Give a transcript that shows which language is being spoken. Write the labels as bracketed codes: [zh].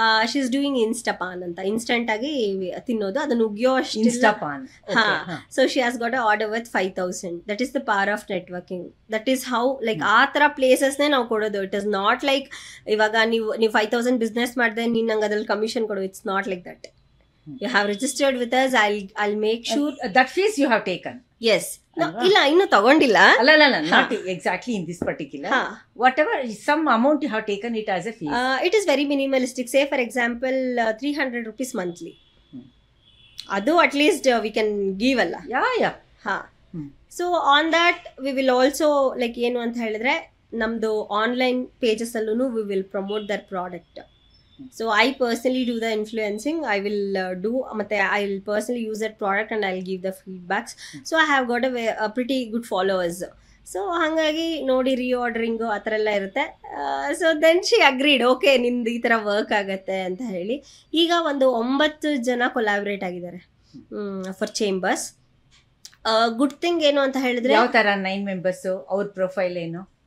[en] she is doing [kn] ಇನ್ಸ್ಟಾಪಾನ್ ಅಂತ, instant ಆಗಿ ತಿನ್ನೋದು, ಅದನ್ನು ಉಗಿಯೋ ಅಷ್ಟು. ಇನ್ಸ್ಟಾಪಾನ್. [en] So she has got a order with 5000. That is the power of networking. That is how, like [kn] ಆ ಥರ ಪ್ಲೇಸಸ್ನೇ ನಾವು ಕೊಡೋದು. [en] it is not like [kn] ಇವಾಗ ನೀವು 5000 ಬಿಸ್ನೆಸ್ ಮಾಡಿದೆ ನೀನು ನಂಗೆ ಅದ್ರಲ್ಲಿ ಕಮಿಷನ್ ಕೊಡು. [en] It's not like that. You have registered with us. I'll make sure that fees you have taken. Yes. [kn] No, ಇಲ್ಲ, ಇನ್ನು ತಗೊಂಡಿಲ್ಲ. [en] ಅಲ್ಲ, not exactly in this particular. Whatever, some amount you have taken it as a fee. It is very minimalistic. Say for example 300 rupees monthly. Adu at least we can give alla. Yeah. So on that we will also like [kn] ಏನು ಅಂತ ಹೇಳಿದ್ರೆ, ನಮ್ದು online pages ಅಲ್ಲೂ [en] we will promote their product. So I personally do the influencing. I will I will personally use that product and I'll give the feedbacks. So I have got a pretty good followers. [kn] So ಹಾಗಾಗಿ ನೋಡಿ ರೀಆರ್ಡರಿಂಗು ಆ ಥರ ಎಲ್ಲ ಇರುತ್ತೆ. [en] so then she agreed, [kn] okay ನಿಂದು ಈ ಥರ work ಆಗುತ್ತೆ ಅಂತ ಹೇಳಿ. ಈಗ ಒಂದು 9 ಜನ ಕೊಲಾಬ್ರೇಟ್ ಆಗಿದ್ದಾರೆ ಫಾರ್ ಚೇಂಬರ್ಸ್. ಗುಡ್ ಥಿಂಗ್ ಏನು ಅಂತ ಹೇಳಿದ್ರೆ, ಯಾವ ತರ 9 ಮೆಂಬರ್ಸ್, ಅವ್ರ ಪ್ರೊಫೈಲ್ ಏನು?